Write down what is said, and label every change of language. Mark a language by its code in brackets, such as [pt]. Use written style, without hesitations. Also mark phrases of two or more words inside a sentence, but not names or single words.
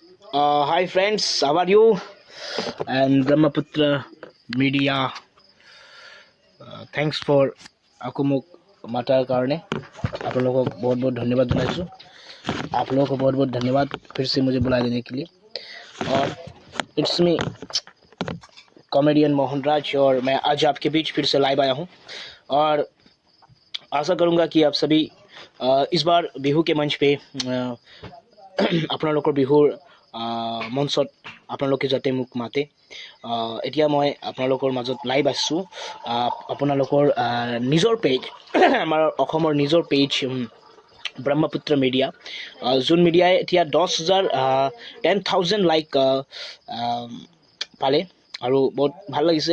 [en] Hi friends, how are you? And Brahmaputra Media, thanks for [hi] आपको [as] মোক মতাৰ কাৰণে [hi] आप लोगों को बहुत बहुत धन्यवाद जनाइছো। आप लोगों को बहुत बहुत धन्यवाद फिर से मुझे बुला देने के लिए। और [en] it's me comedian [hi] मोहनराज, और मैं आज आपके बीच फिर से लाइव आया हूँ। और आशा करूँगा कि आप सभी इस बार बिहू के मंच पे [as] আপোনালোকৰ বিহুৰ মঞ্চত আপোনালোকে যাতে মোক মাতে। এতিয়া মই আপোনালোকৰ মাজত লাইভ আছোঁ। আপোনালোকৰ নিজৰ পেজ আমাৰ অসমৰ নিজৰ পেজ ব্ৰহ্মপুত্ৰ মিডিয়া, যোন মিডিয়াই এতিয়া 10,000 লাইক পালে, আৰু বহুত ভাল লাগিছে।